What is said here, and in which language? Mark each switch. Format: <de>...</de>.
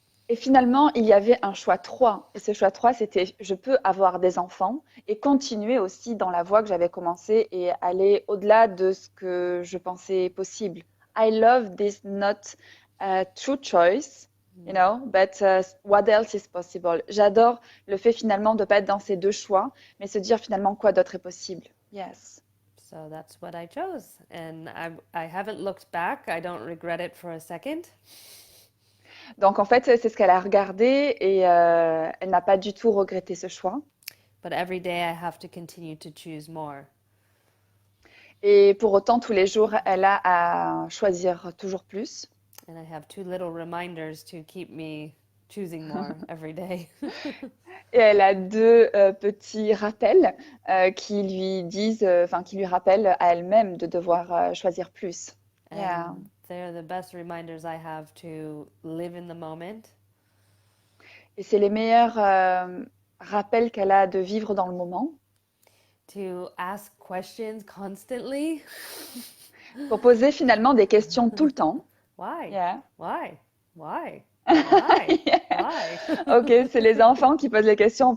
<fr>Et finalement, il y avait un choix 3. Et ce choix 3, c'était je peux avoir des enfants et continuer aussi dans la voie que j'avais commencé et aller au-delà de ce que je pensais possible.</fr> <en>I love this not true choice, you know, but what else is possible.</en> <fr>J'adore le fait finalement de ne pas être dans ces deux choix, mais se dire finalement quoi d'autre est possible.</fr> <en>Yes. So that's what I chose. And I haven't looked back. I don't regret it for a second.</en> <fr>Donc en fait, c'est ce qu'elle a regardé et elle n'a pas du tout regretté ce choix.</fr> <en>But every day I have to continue to choose more.</en> <fr>Et pour autant, tous les jours, elle a à choisir toujours plus.</fr> <en>And I have 2 little reminders to keep me choosing more every day.</en> <fr>Et elle a 2 petits rappels qui lui disent, qui lui rappellent à elle-même de devoir choisir plus.</fr> <en>Yeah. They're the best reminders I have to live in the moment.</en> <fr>Et c'est les meilleurs rappels qu'elle a de vivre dans le moment.</fr> <en>To ask questions constantly.</en> <fr>Pour poser finalement des questions tout le temps.</fr> <en>Why? Yeah. Why? Why? Why? Yeah. Why?</en> <fr>Ok, c'est les enfants qui posent les questions.</fr>